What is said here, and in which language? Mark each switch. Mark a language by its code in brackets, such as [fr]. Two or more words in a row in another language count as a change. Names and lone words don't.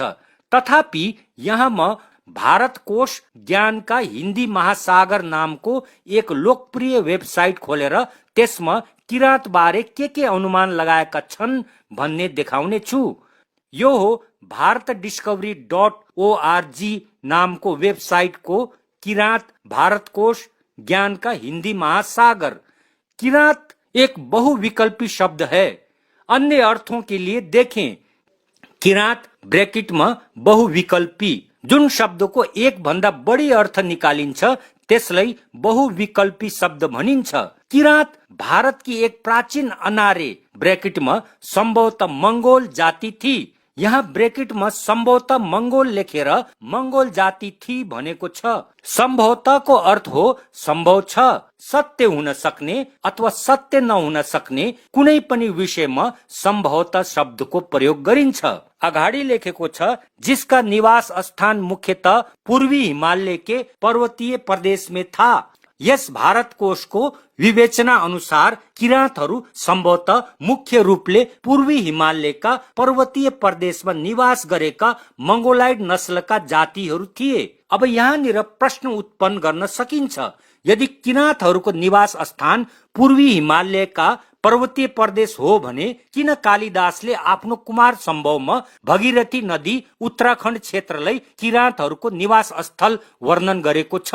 [ne] तथापि यहाँ म भारत कोश ज्ञानका हिन्दी महासागर नामको एक लोकप्रिय वेबसाइट खोलेर त्यसमा किराँत बारे के अनुमान लगाएका छन् भन्ने देखाउने छु। यो हो bharatdiscovery.org नामको वेबसाइटको किराँत भारत कोश ज्ञानका हिन्दी महासागर। [hi] किराँत एक बहुविकल्पी शब्द है। अन्य अर्थों के लिए देखें। किराँत ब्रैकेट में बहुविकल्पी, [ne] जुन शब्दको एक भन्दा बढी अर्थ निकालिन्छ त्यसलाई बहुविकल्पी शब्द भनिन्छ। [hi] किराँत भारत की एक प्राचीन अनार्य ब्रैकेट में संभवतः मंगोल जाति थी। [ne] यहाँ [hi] ब्रैकेट में संभवतः मंगोल [ne] लेखेर [hi] मंगोल जाति थी [ne] भनेको छ। संभवतः को अर्थ हो संभव छ, सत्य हुन सक्ने अथवा सत्य नहुन सक्ने कुनै पनि विषयमा संभवतः शब्दको प्रयोग गरिन्छ। अगाडि लेखेको छ [hi] जिसका निवास स्थान मुख्यतः पूर्वी हिमालय के पर्वतीय प्रदेश में था। [ne] यस भारत कोषको विवेचना अनुसार किराँतहरू सम्भवतः मुख्य रूपले पूर्वी हिमालयका पर्वतीय प्रदेशमा निवास गरेका मंगोलाइड नस्लका जातिहरू थिए। अब यहाँनिर प्रश्न उत्पन्न गर्न सकिन्छ, यदि किराँतहरूको निवास स्थान पूर्वी हिमालयका पर्वतीय प्रदेश हो भने किन कालिदासले आफ्नो कुमार सम्भवमा भगीरथी नदी उत्तराखण्ड क्षेत्रलाई किराँतहरूको निवास स्थल वर्णन गरेको छ?